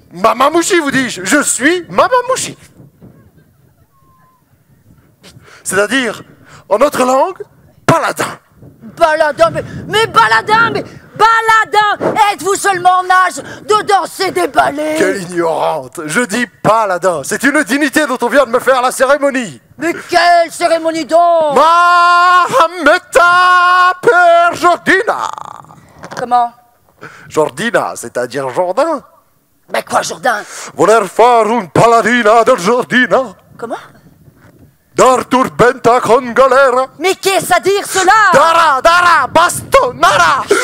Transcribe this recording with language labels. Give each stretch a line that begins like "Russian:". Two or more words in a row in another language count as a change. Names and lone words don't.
French: Mamamouchi, vous dis-je, je suis Mamamouchi. C'est-à-dire, en notre langue, paladin. Baladin, mais baladin, mais baladin! Êtes-vous seulement en âge de danser des ballets? Quelle ignorante! Je dis paladin, c'est une dignité dont on vient de me faire la cérémonie. Mais quelle cérémonie donc?
Lingua Franca: Mahameta per Jordina.
French: Comment? Jordina, c'est-à-dire Jourdain. Mais quoi, Jourdain?
Lingua Franca: Voler fare un paladina del Jordina.
French: Comment?
Lingua Franca: Dar turbenta con galera.
French: Mais qu'est-ce à dire cela?
Lingua Franca: Dara, bastonara.